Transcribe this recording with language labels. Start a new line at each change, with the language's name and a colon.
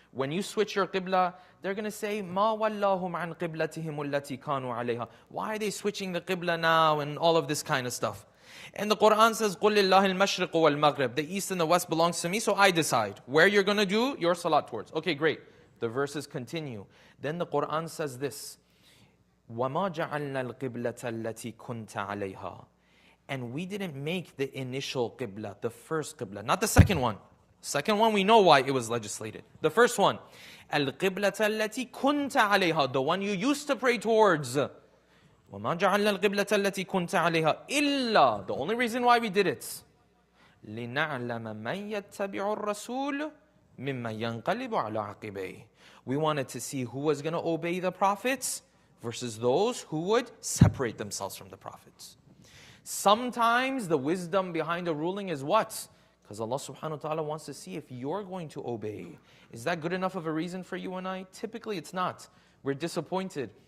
English: When you switch your qibla, they're going to say,
Arabic: مَا وَاللَّهُمْ عَنْ قِبْلَتِهِمُ الَّتِي كَانُوا عَلَيْهَا.
English: Why are they switching the qibla now and all of this kind of stuff? And the Quran says,
Arabic: قُلْ لِلَّهِ الْمَشْرِقُ وَالْمَغْرِبُ.
English: The east and the west belongs to me, so I decide where you're going to do your salat towards. Okay, great. The verses continue. Then the Quran says this,
Arabic: وَمَا جَعَلْنَا الْقِبْلَةَ الَّتِي كُنْتَ عَلَيْهَا.
English: And we didn't make the initial qibla, the first qibla, not the second one. Second one, we know why it was legislated. The first one,
Arabic: الْقِبْلَةَ الَّتِي كُنْتَ عَلَيْهَا,
English: the one you used to pray towards.
Arabic: وَمَا جَعَلْنَا الْقِبْلَةَ الَّتِي كُنْتَ عَلَيْهَا إِلَّا,
English: the only reason why we did it,
Arabic: لِنَعْلَمَ مَنْ يَتَّبِعُ الرَّسُولُ مِمَّنْ يَنْقَلِبُ عَلَىٰ عَقِبَيْهِ.
English: We wanted to see who was going to obey the prophets versus those who would separate themselves from the prophets. Sometimes the wisdom behind a ruling is what? Because Allah subhanahu wa ta'ala wants to see if you're going to obey. Is that good enough of a reason for you and I? Typically it's not. We're disappointed.